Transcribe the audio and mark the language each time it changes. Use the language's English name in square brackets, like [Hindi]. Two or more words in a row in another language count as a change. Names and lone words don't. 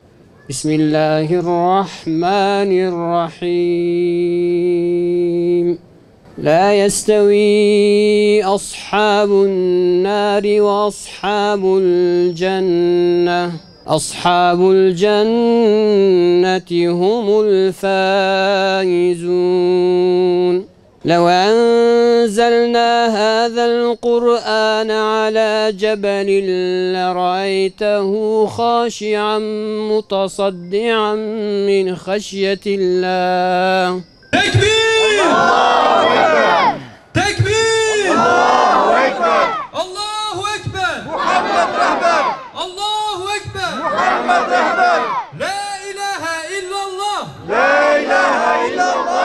[Arabic] Bismillahirrahmanirrahim. لا يستوي أصحاب النار وأصحاب الجنة. أصحاب الجنة هم الفائزون. لو أنزلنا هذا القرآن على جبل لرأيته خاشعا متصدعا من خشية الله. [Turkish] Tekbir! Tekbir! [Arabic] الله أكبر! الله أكبر! [Turkish] Muhammed Rehber! [Arabic] الله أكبر! [Turkish] Muhammed Rehber! [Arabic] لا إله إلا الله! لا إله إلا الله!